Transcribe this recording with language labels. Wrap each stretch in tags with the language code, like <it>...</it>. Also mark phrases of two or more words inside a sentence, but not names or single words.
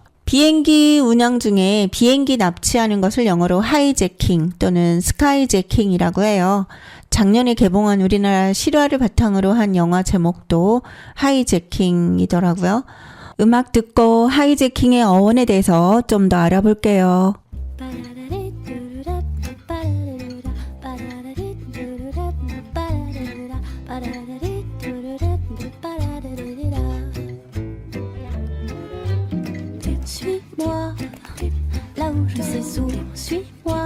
<ko>비행기 운항 중에 비행기 납치하는 것을 영어로 하이제킹 또는 스카이제킹이라고 해요. 작년에 개봉한 우리나라 실화를 바탕으로 한 영화 제목도 하이제킹이더라고요. 음악 듣고 하이제킹의 어원에 대해서 좀 더 알아볼게요.</ko> <fr>Suis-moi, là où je sais où, suis-moi.</fr>